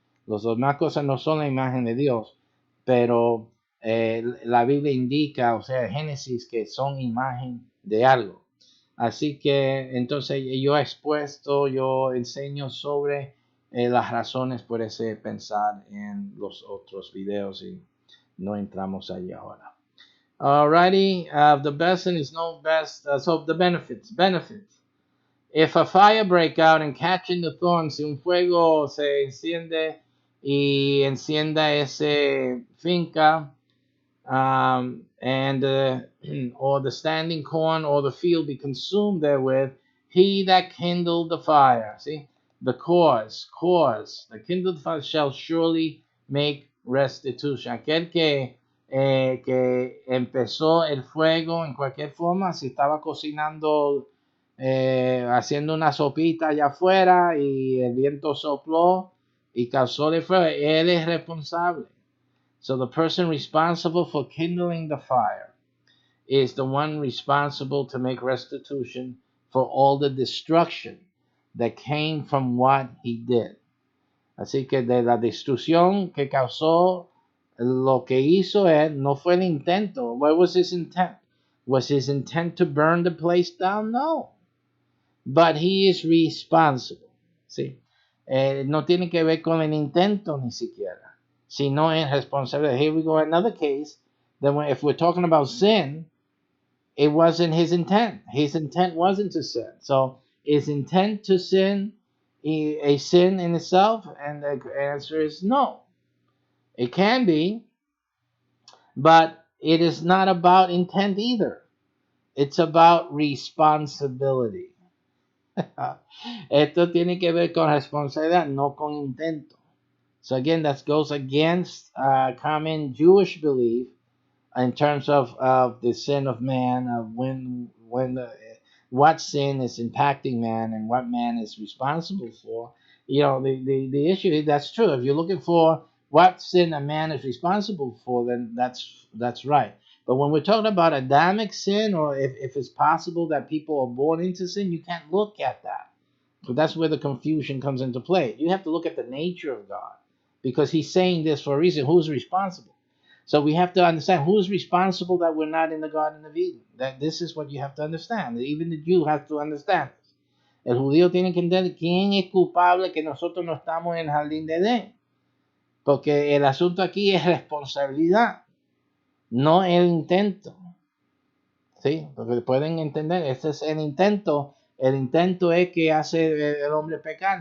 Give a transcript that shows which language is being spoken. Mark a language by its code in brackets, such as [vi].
[es] Las demás cosas no son la imagen de Dios, pero la Biblia indica, o sea, Génesis, que son imagen de algo. Así que entonces yo enseño sobre las razones por ese pensar en los otros videos y no entramos allí ahora. [en] Alrighty, the lesson is no best, so the benefits. If a fire break out and catching the thorn, [es] si un fuego se enciende y encienda ese finca, [en] and or the standing corn or the field be consumed therewith, he that kindled the fire, see, the cause, the kindled fire shall surely make restitution. [es] Aquel que empezó el fuego en cualquier forma, si estaba cocinando, haciendo una sopita allá afuera y el viento sopló y causó el fuego, él es responsable. [en] So the person responsible for kindling the fire is the one responsible to make restitution for all the destruction that came from what he did. [es] Así que de la destrucción que causó, lo que hizo él no fue el intento. [en] What was his intent? Was his intent to burn the place down? No. But he is responsible. [es] ¿Sí? No tiene que ver con el intento ni siquiera, sino es responsable. [en] Here we go, another case. Then if we're talking about sin, it wasn't his intent. His intent wasn't to sin. So is intent to sin a sin in itself? And the answer is no. It can be, but it is not about intent either. It's about responsibility. [es] Esto tiene que ver con responsabilidad, no con intento. [en] So again, that goes against common Jewish belief in terms of the sin of man, of what sin is impacting man and what man is responsible for. The issue is that's true. If you're looking for what sin a man is responsible for, then that's right. But when we're talking about Adamic sin, or if it's possible that people are born into sin, you can't look at that. So that's where the confusion comes into play. You have to look at the nature of God, because he's saying this for a reason. Who's responsible? So we have to understand who's responsible that we're not in the Garden of Eden. That this is what you have to understand. Even the Jew has to understand this. [es] El judío tiene que entender quién es culpable que nosotros no estamos en el jardín de Edén. Porque el asunto aquí es responsabilidad, no el intento. ¿Sí? Porque pueden entender, ese es el intento. El intento es que hace el hombre pecar.